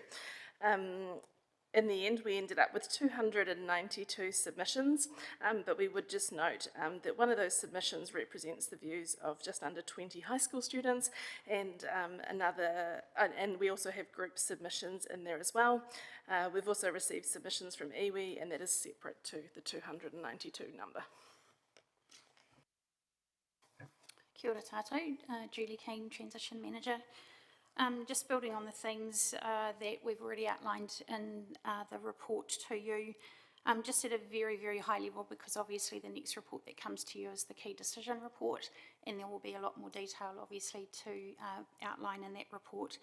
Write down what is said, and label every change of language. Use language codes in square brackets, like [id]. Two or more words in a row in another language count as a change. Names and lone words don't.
[en] In the end, we ended up with 292 submissions, but we would just note that one of those submissions represents the views of just under 20 high school students, and and we also have group submissions in there as well. We've also received submissions from iwi, and that is separate to the 292 number. [mi] Kia ora tātou, [en] Julie Keane, Transition Manager. Just building on the themes that we've already outlined in the report to you, just at a very, very high level, because obviously the next report that comes to you is the key decision report, and there will be a lot more detail obviously to outline in that report.